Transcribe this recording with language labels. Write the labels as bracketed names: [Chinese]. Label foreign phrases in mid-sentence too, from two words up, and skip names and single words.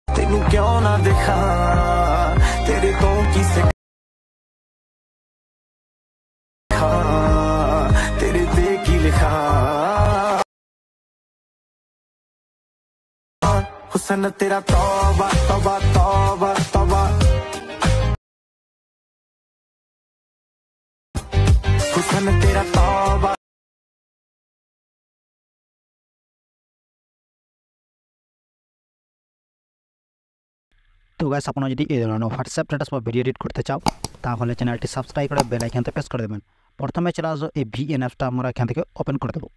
[Punjabi] ਤੇਨੂ ਕਿਉਂ ਨਾ ਦਿਖਾ ਤੇਰੇ ਤੋ ਕੀ ਸਿਖਾ ਤੇਰੇ ਤੇ ਕੀ ਲਿਖਾ ਹੁਸਨ ਤੇਰਾ ਤੌਬਾ ਤੌਬਾ ਤੌਬਾ ਤੌਬਾ ਹੁਸਨ ਤੇਰਾ ਤੌਬਾ। [Bangla] তো গাইস আপনারা যদি এই ধরনের হোয়াটসঅ্যাপ স্ট্যাটাস বা [English] video edit [Bangla] করতে চাও তাহলে চ্যানেলটি সাবস্ক্রাইব করে [English] bell icon [Bangla] প্রেস করে দেবেন। প্রথমে চলে আসবো এই ভিএনএফটা আমরা এখান থেকে ওপেন করে দেবো।